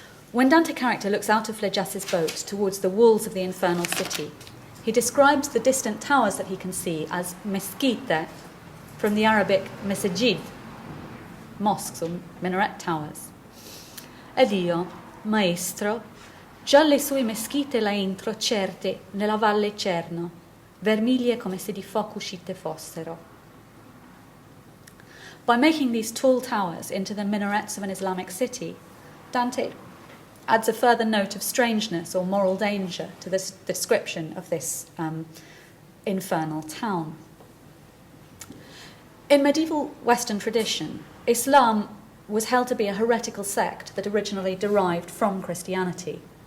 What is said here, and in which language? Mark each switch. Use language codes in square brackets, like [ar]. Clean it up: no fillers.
[en] When Dante character looks out of Flegias's boat towards the walls of the infernal city, he describes the distant towers that he can see as mesquite, from the Arabic mesajid, mosques or minaret towers. [it] ed io, maestro, già le sue meschite la entro certe nella valle Cerno, vermiglie come se di fuoco uscite fossero. [en] By making these tall towers into the minarets of an Islamic city, Dante adds a further note of strangeness or moral danger to this description of this infernal town. In medieval Western tradition, Islam was held to be a heretical sect that originally derived from Christianity.